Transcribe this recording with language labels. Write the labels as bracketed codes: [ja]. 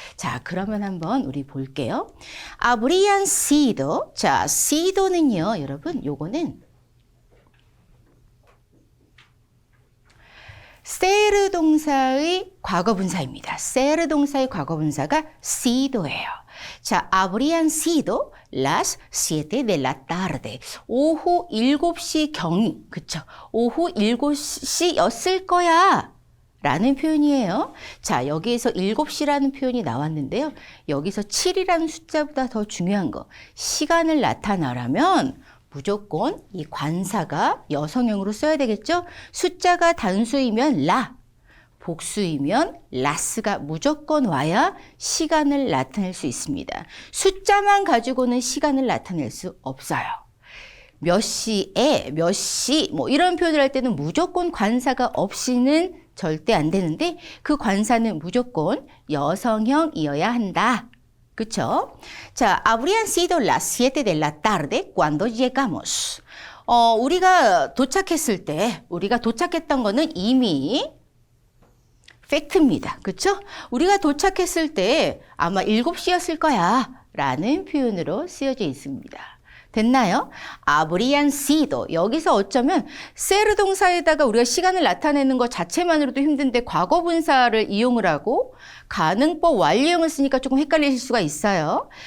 [ko] 자, 그러면 한번 우리 볼게요. 아브리안 시도. 자, 시도는요, 여러분, 요거는 세르 동사의 과거 분사입니다. 세르 동사의 과거 분사가 시도예요. 자, 아브리안 시도 [es] las 7 de la tarde. [ko] 오후 7시 경이, 그쵸? 오후 7시였을 거야. 라는 표현이에요. 자, 여기에서 7시라는 표현이 나왔는데요. 여기서 7이라는 숫자보다 더 중요한 거. 시간을 나타내려면 무조건 이 관사가 여성형으로 써야 되겠죠? 숫자가 단수이면 라, 복수이면 라스가 무조건 와야 시간을 나타낼 수 있습니다. 숫자만 가지고는 시간을 나타낼 수 없어요. 몇 시에, 몇 시, 뭐 이런 표현을 할 때는 무조건 관사가 없이는 절대 안 되는데 그 관사는 무조건 여성형이어야 한다. 그쵸? [es] 자, habrían sido las 7 de la tarde cuando llegamos. [ko] 우리가 도착했을 때, 우리가 도착했던 거는 이미 팩트입니다. 그쵸? 우리가 도착했을 때 아마 7시였을 거야 라는 표현으로 쓰여져 있습니다. 됐나요? 아브리안 시도. 여기서 어쩌면 세르 동사에다가 우리가 시간을 나타내는 것 자체만으로도 힘든데 과거 분사를 이용을 하고 가능법 완료형을 쓰니까 조금 헷갈리실 수가 있어요.